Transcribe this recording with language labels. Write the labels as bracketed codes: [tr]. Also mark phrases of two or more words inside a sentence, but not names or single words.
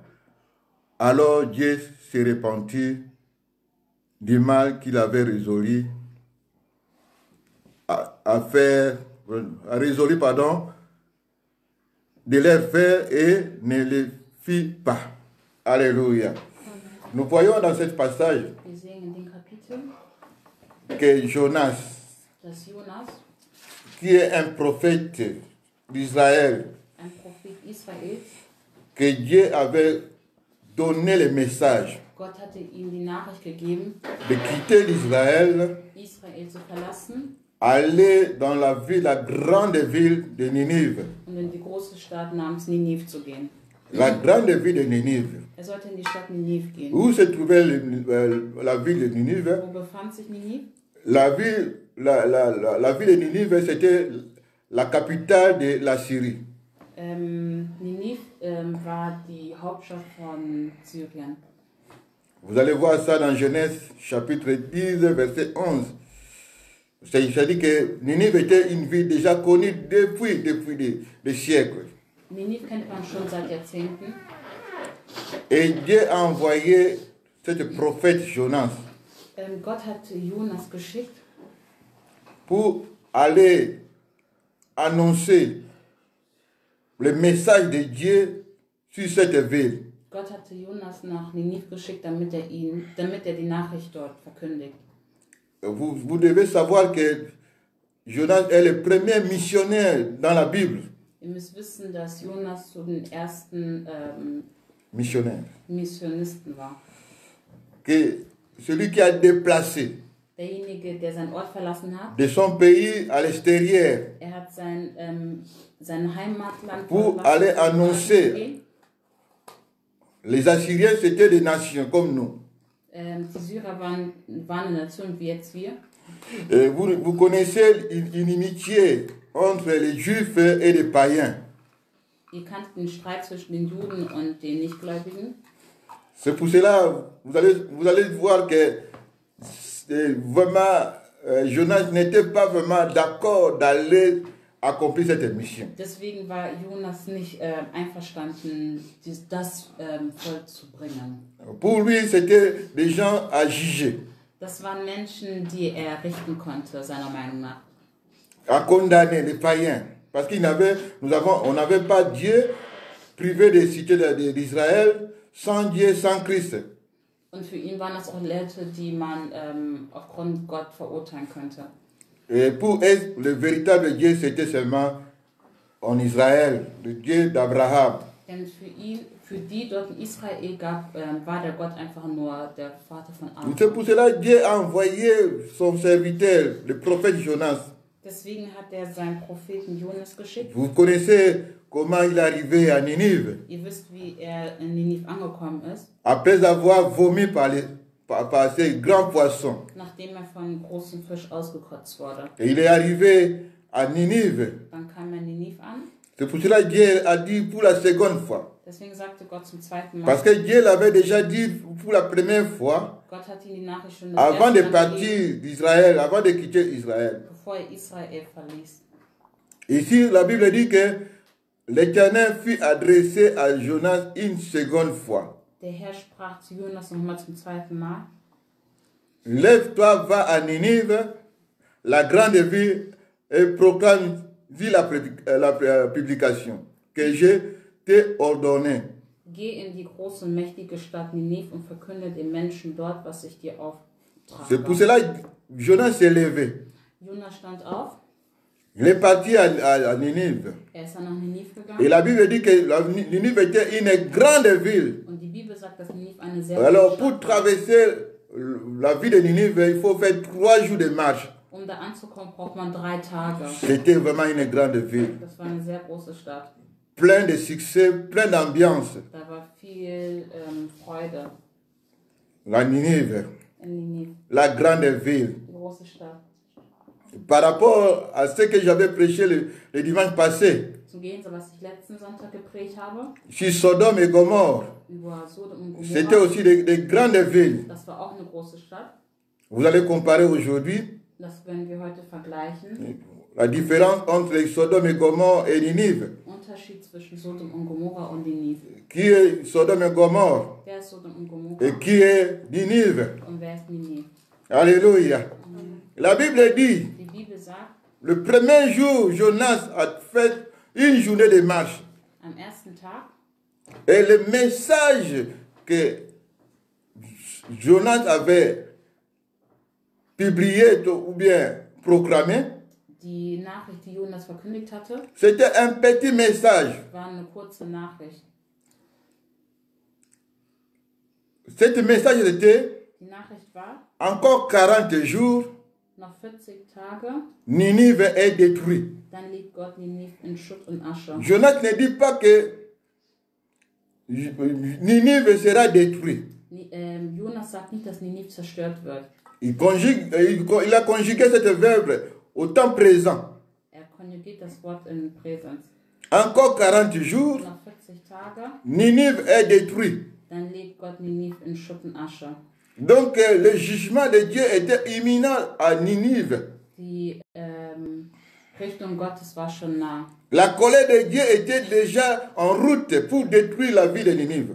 [fr] Alors Dieu se repentit du mal qu'il avait résolu de leur faire et ne le fit pas. Alléluia. Nous voyons dans ce passage [de] Wir sehen in dem Kapitel, [fr] que Jonas, [de] dass Jonas, [fr] qui est un prophète d'Israël, [de] ein Prophet Israels, [fr] que Dieu avait donné le message [de] Gott hatte ihm die Nachricht gegeben, [fr] de quitter l'Israël, [de] Israel zu verlassen [fr] aller dans la grande ville de Ninive. [de] und in die große Stadt namens Ninive zu gehen. [fr] La grande ville de Ninive. [de] Er sollte in die Stadt Ninive gehen. [fr] Où se trouvait la ville de Ninive? [de] Wo befand sich Ninive? [fr] La ville de Ninive, c'était la capitale de la Syrie. [de] Ninive war die Hauptstadt von Syrien. [fr] Vous allez voir ça dans Genèse chapitre 10, verset 11. Ça dit que Ninive était une ville déjà connue depuis des siècles. [de] Ninive kennt man schon seit Jahrzehnten. [fr] Et Dieu a envoyé ce prophète Jonas [de] Gott hat Jonas geschickt, [fr] pour aller annoncer le message de Dieu sur cette ville. [de] Gott hatte Jonas nach Ninive geschickt, damit er die Nachricht dort verkündigt. [fr] Vous devez savoir que Jonas est le premier missionnaire dans la Bible. [de] Ihr müsst wissen, dass Jonas zu den ersten [fr] Missionnaire. [de] Missionisten war. [fr] Que celui qui a déplacé [de] Derjenige, der seinen Ort verlassen hat, [fr] de son pays à l'extérieur [de] er hat sein Heimatland [fr] pour aller annoncer. Les Assyriens, c'était des nations comme nous. [de] Die Syrer waren eine Nation wie jetzt wir. [fr] Et vous connaissez une inimitié entre les Juifs et les païens. [de] Ihr kanntet den Streit zwischen den Juden und den Nichtgläubigen. [fr] C'est pour cela, vous allez voir que vraiment, Jonas n'était pas vraiment d'accord d'aller accomplir cette mission. [de] Deswegen war Jonas nicht einverstanden, das vollzubringen. [fr] Pour lui, c'était des gens à juger, [de] Das waren Menschen, die er richten konnte, seiner Meinung nach. [fr] à condamner les païens. Parce qu'on n'avait pas Dieu privé des cités d'Israël, sans Dieu, sans Christ. [de] Und für ihn waren das auch Leute, die man aufgrund Gott verurteilen könnte. [fr] Et pour eux, le véritable Dieu, c'était seulement en Israël, le Dieu d'Abraham, [de] Denn für die dort in Israel war der Gott einfach nur der Vater von [fr] Et c'est pour [de] Abraham. [fr] cela que Dieu a envoyé son serviteur, le prophète Jonas. [de] Deswegen hat er seinen Propheten Jonas geschickt. [fr] Vous connaissez comment il est arrivé à Ninive. [de] Ihr wisst, wie er in Ninive angekommen ist, [fr] Après avoir vomi par ces grands poissons. [de] nachdem er von einem großen Fisch ausgekotzt wurde. [fr] Et il est arrivé à Ninive. [de] Dann kam er in Ninive an. [fr] C'est pour cela que Dieu a dit pour la seconde fois. Deswegen sagte Gott zum zweiten Mal, Parce que Dieu l'avait déjà dit pour la première fois, [de] Gott hat ihm die Nachricht schon das [fr] avant de [de] erste Mal gegeben, [fr] partir d'Israël, avant de quitter Israël. [de] bevor er Israel verließ. [fr] Ici, la Bible dit que l'Éternel fut adressé à Jonas une seconde fois. [de] Der Herr sprach zu Jonas nochmal zum zweiten Mal. [fr] Lève-toi, va à Ninive, la grande ville, et proclame, dis la publication que je t'ai ordonnée. [de] Geh in die große und mächtige Stadt Ninive und verkünde den Menschen dort, was ich dir [fr] C'est pour [de] auftrage. [fr] cela que Jonas s'est levé. [de] Jonas stand auf, [fr] Il est parti à Ninive. [de] er ist dann nach Ninive [fr] Et [de] gegangen. [fr] la Bible dit que Ninive était une grande ville. [de] Und die Bibel sagt, dass Ninive eine sehr [fr] Alors, [de] große [fr] pour [de] Stadt war. [fr] traverser la ville de Ninive, il faut faire 3 jours de marche. [de] Um da anzukommen, braucht man 3 Tage. [fr] C'était vraiment une grande ville. [de] Das war eine sehr große Stadt. [fr] Plein de succès, plein d'ambiance. [de] Da war viel Freude [fr] La Ninive, [de] in Ninive, [fr] la grande ville. [de] die große Stadt. [fr] Par rapport à ce que j'avais prêché le dimanche passé, [de] Zum Gegenteil, was ich letzten Sonntag gepredigt habe, [fr] sur Sodome et Gomorre, [de] über Sodom und [fr] c'était [de] Gomorra, [fr] aussi des grandes villes. [de] das war auch eine große Stadt. [fr] Vous allez comparer aujourd'hui [de] Das werden wir heute vergleichen. [fr] la différence entre Sodome et Gomorre et Ninive. [de] Unterschied zwischen Sodom und Gomorra und Ninive. [fr] Qui est Sodome et Gomorre [de] Wer ist Sodom und Gomorra [fr] et qui est Ninive? [de] und wer ist Ninive? [fr] Alléluia. La Bible dit, [de] Die Bibel sagt, [fr] le premier jour, Jonas a fait une journée de marche. [de] am ersten Tag [fr] Et le message que Jonas avait publié ou bien proclamé, [de] die Nachricht, die Jonas verkündigt hatte, [fr] c'était un petit message. [de] war eine kurze Nachricht. [fr] Ce message était, [de] Die Nachricht war, [fr] encore 40 jours, [de] noch 40 Tage, [fr] Ninive est détruit. [de] dann liegt Gott Ninive in Schutt und Asche. [fr] Jonas ne dit pas que Ninive sera détruit. [de] Jonas sagt nicht, dass Ninive zerstört wird. [fr] Il a conjugué cette verbe au temps présent. [de] Er konjugiert das Wort in Präsens. [fr] Encore 40 jours, [de] Noch 40 Tage, [fr] Ninive est détruit. [de] dann legt Gott Ninive in Schutt und Asche. [fr] Donc le jugement de Dieu était imminent à Ninive. [de] Die Richtung Gottes war schon nah. [fr] La colère de Dieu était déjà en route pour détruire la ville de Ninive.